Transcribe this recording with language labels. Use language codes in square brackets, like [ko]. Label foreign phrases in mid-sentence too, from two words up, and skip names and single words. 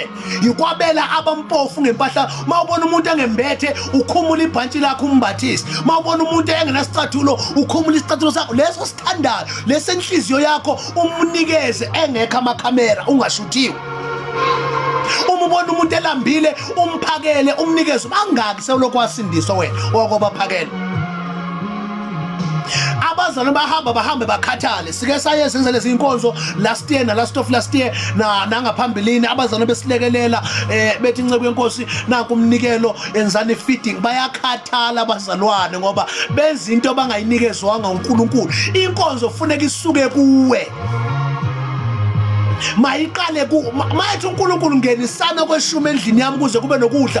[zu] Yikwabela abampofu ngempahla. Mawubona umuntu engembethe ukhumula ibhantshi lakho umbathisi, mawubona umuntu engenasicathulo ukhumula isicathulo sakho leso sithandayo lesenhliziyo yakho umnikeze engekho amakhamera, ungashuthiwe. Uma ubona umuntu elambile umphakele, umnikeze. Bangaki sewulokho wasindiswa wena okobaphakela? Abazalwane bahambe bakhathale. Sike saye senze lezi inkonzo [en] last year [zu] na [en] last year [zu] nangaphambilini, abazalwane besilekelela bethi inceke yenkosi nanku umnikelo enzani feeding. Bayakhathala abazalwane ngoba benza into bangayinikezwanga uNkulunkulu. Inkonzo kufuneka isuke kuwe, mayiqale mayithi uNkulunkulu ngenisana kweshumi endlini yami kuze kube nokudla.